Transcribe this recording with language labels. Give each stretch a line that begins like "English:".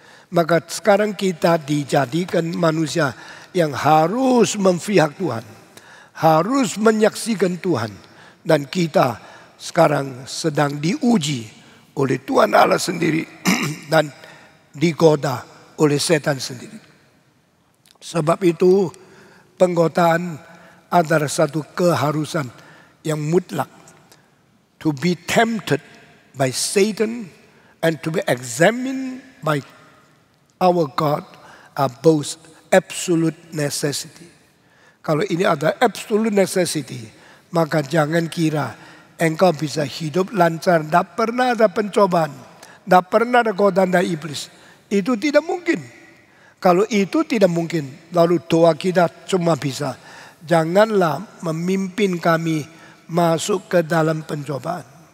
Indonesian: Maka sekarang kita dijadikan manusia yang harus memihak Tuhan, harus menyaksikan Tuhan, dan kita sekarang sedang diuji oleh Tuhan Allah sendiri dan digoda oleh setan sendiri. Sebab itu penggodaan adalah satu keharusan yang mutlak.
English: To be tempted by Satan and to be examined by our God are both absolute necessity.
Indonesian: Kalau ini ada
English: absolute necessity,
Indonesian: maka jangan kira engkau bisa hidup lancar, tidak pernah ada pencobaan, tidak pernah ada godaan dari iblis. Itu tidak mungkin. Kalau itu tidak mungkin, lalu doa kita cuma bisa, janganlah memimpin kami masuk ke dalam pencobaan.